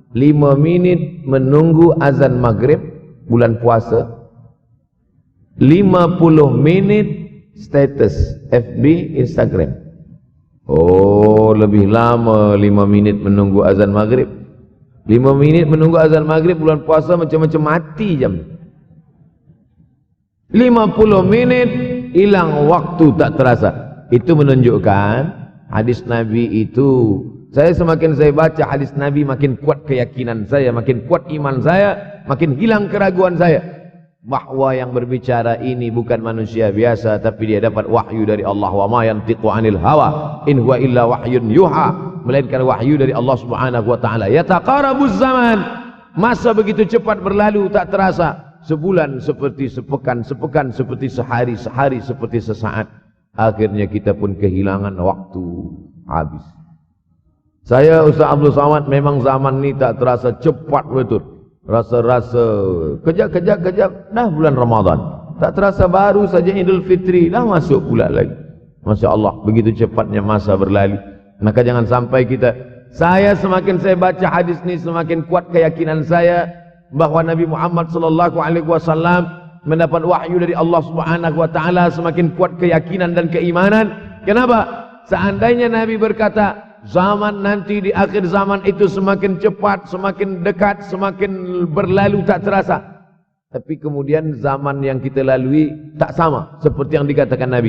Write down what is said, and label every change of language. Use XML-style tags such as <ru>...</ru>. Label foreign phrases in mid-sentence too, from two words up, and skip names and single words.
<ms>5 minit menunggu azan maghrib bulan puasa, 50 minit status FB, Instagram. Oh, lebih lama 5 minit menunggu azan maghrib. 5 minit menunggu azan maghrib bulan puasa macam-macam mati jam. 50 menit hilang waktu tak terasa. Itu menunjukkan hadis Nabi itu, saya semakin saya baca hadis Nabi makin kuat keyakinan saya, makin kuat iman saya, makin hilang keraguan saya bahwa yang berbicara ini bukan manusia biasa, tapi dia dapat wahyu dari Allah.</ms> <ar>Wa ma yantiqu 'anil hawa in huwa illa wahyun yuha,</ar> <ms>melainkan wahyu dari Allah</ms> <ar>Subhanahu wa taala. Yataqarabuz zaman,</ar> <ms>masa begitu cepat berlalu tak terasa. Sebulan seperti sepekan, sepekan seperti sehari, sehari seperti sesaat. Akhirnya kita pun kehilangan waktu, habis. Saya Ustaz Abdul Samad, memang zaman ni tak terasa cepat betul. Rasa-rasa kejap-kejap dah bulan Ramadan. Tak terasa baru saja Idul Fitri dah masuk pula lagi.</ms> <ar>Masya Allah,</ar> <ms>begitu cepatnya masa berlalu. Maka jangan sampai kita, saya semakin saya baca hadis ni semakin kuat keyakinan saya bahwa Nabi Muhammad</ms> <ar>sallallahu alaihi wasallam</ar> <ms>mendapat wahyu dari Allah</ms> <ar>Subhanahu wa taala,</ar> <ms>semakin kuat keyakinan dan keimanan. Kenapa? Seandainya Nabi berkata zaman nanti di akhir zaman itu semakin cepat, semakin dekat, semakin berlalu tak terasa, tapi kemudian zaman yang kita lalui tak sama seperti yang dikatakan Nabi.</ms>